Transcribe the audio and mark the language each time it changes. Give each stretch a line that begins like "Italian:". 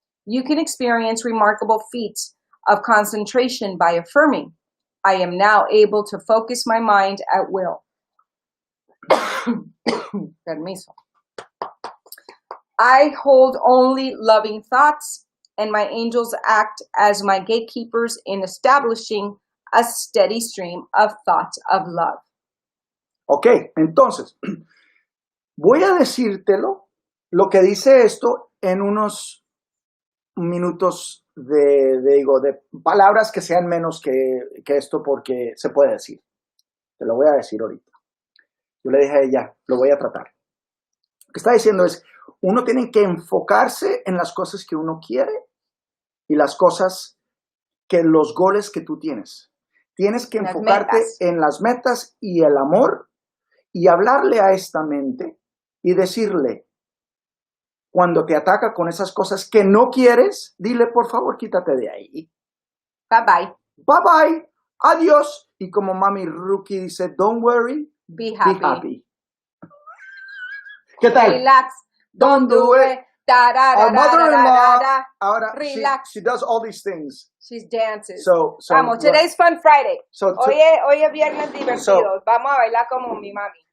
English: You can experience remarkable feats of concentration by affirming, I am now able to focus my mind at will.
Spanish: Permiso.
English: I hold only loving thoughts, and my angels act as my gatekeepers in establishing a steady stream of thoughts of love.
Spanish: Ok, entonces, voy a decírtelo, lo que dice esto, en unos minutos de palabras que sean menos que esto, porque se puede decir. Te lo voy a decir ahorita. Yo le dije a ella, lo voy a tratar. Lo que está diciendo es, uno tiene que enfocarse en las cosas que uno quiere y las cosas los goles que tú tienes. Tienes que enfocarte en las metas y el amor y hablarle a esta mente y decirle, cuando te ataca con esas cosas que no quieres, dile, por favor, quítate de ahí.
English: Bye bye. Bye bye.
Spanish: Adiós. Y como mami Rookie dice,
English: don't worry. Be happy.
Spanish: ¿Qué tal?
English: Relax. Don't do it. Our mother-in-law,
Spanish: ahora,
English: relax. she does all these things. She dances. So
Spanish: vamos,
English: today's Fun Friday.
Spanish: Hoy es viernes divertido. Vamos a bailar como mi mami.